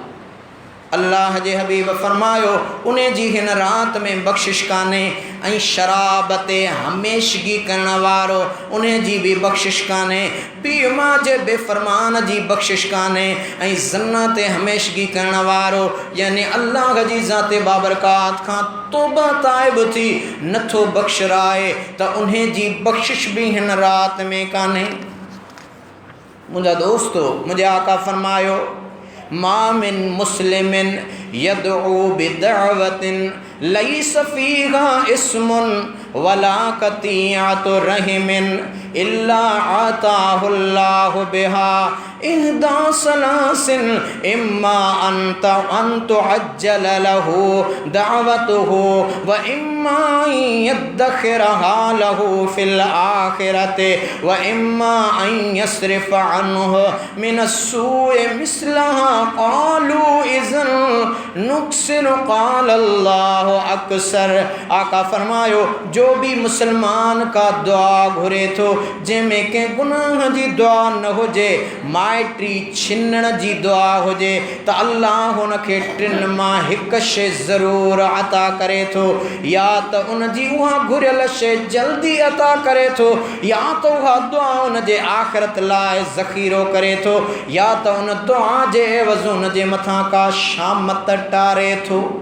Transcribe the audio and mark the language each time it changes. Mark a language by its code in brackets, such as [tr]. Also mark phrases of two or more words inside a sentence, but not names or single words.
[sd] अल्लाह जे हबीब फरमायो, उन जी हिन रात में बख़्शिश कान्हे, ऐं शराब ते हमेशगी करण वारो उन जी बि बख़्शिश कान्हे, पीउ मां जे बेफ़रमान जी बख़्शिश कान्हे, ऐं ज़ना ते हमेशगी करण वारो यानी अल्लाह जी ज़ाते बाबरकात खां तौबा ताइब थी नथो बख़्शराए त उन जी बख़्शिश बि हिन रात में कान्हे। मुंहिंजा दोस्तो, मुंहिंजे आका फरमायो, [ar] ما من مسلم يدعو بدعوة ليس فيها إثم ولا قطيعة رحم إلا أعطاه الله بها إحدى ثلاث إما أن تعجل له دعوته وإما يدخرها له في الآخرة وإما أن يصرف عنه من السوء مثلها قالوا إذن نكثر قال الله أكثر. [sd] आका फरमायो, जो भी मुसलमान का दुआ घुरे थो जंहिंमें कंहिं गुनाह जी दुआ न हुजे, माइटी छिनण जी दुआ हुजे, त अल्लाह हुनखे टिनि मां हिकु शइ ज़रूरु अता करे थो, या त उन जी उहा घुरियल शइ जल्दी अता करे थो, या त उहा दुआ उन जे आख़िरत लाइ ज़ख़ीरो करे थो, या त उन दुआ जे एवज़ उन जे मथां का शामत टारे थो।